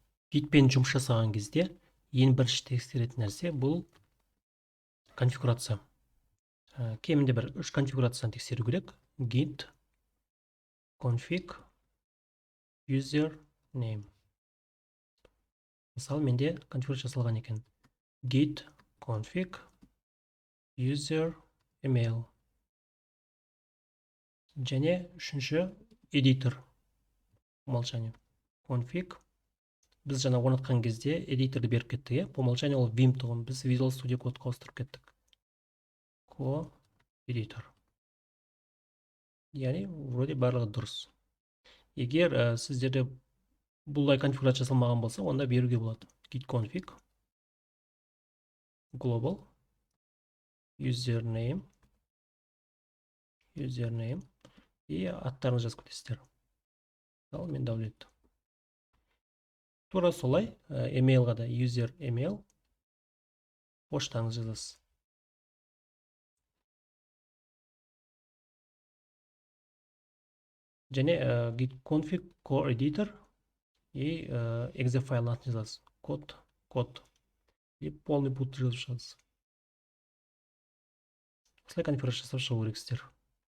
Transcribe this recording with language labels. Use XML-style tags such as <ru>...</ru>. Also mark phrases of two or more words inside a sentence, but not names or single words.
<kk>Gitпен жұмыс жасаған кезде ең бірінші тексеретін нәрсе бұл конфигурация. Кемінде бір 3 конфигурацияны тексеру керек.</kk> <en>Git config user name.</en> <kk>Мысалы, менде конфигурация жасалған екен.</kk> <en>Git config user email.</en> <kk>Және үшінші editor.</kk> <ru>По умолчанию. Config.</ru> <kk>Біз жаңа орнатқан кезде editorды беріп кеттік.</kk> <ru>По умолчанию</ru> <kk>ол Vim тұғын. Біз Visual Studio Code'қа ауыстырып кеттік. Co-editor. Яғни, вроде барлығы дұрыс. Егер сіздерде бұлай конфигурация жасалмаған болса, онда беруге болады.</kk> <en>Git config global username</en> <kk>и аттарыңызды жазып кетесіздер. Ал мен Даулет. Тура солай emailға да</kk> <en>user email</en> <kk>поштаңызды жазасыз. Және</kk> <en>git config co-editor</en> <kk>и exe файлын атын жазасыз. Код.</kk> <ru>И полный путь</ru> <kk>жазып шығасыз. Осылай конфигурация жасап шығу керексіздер.</kk>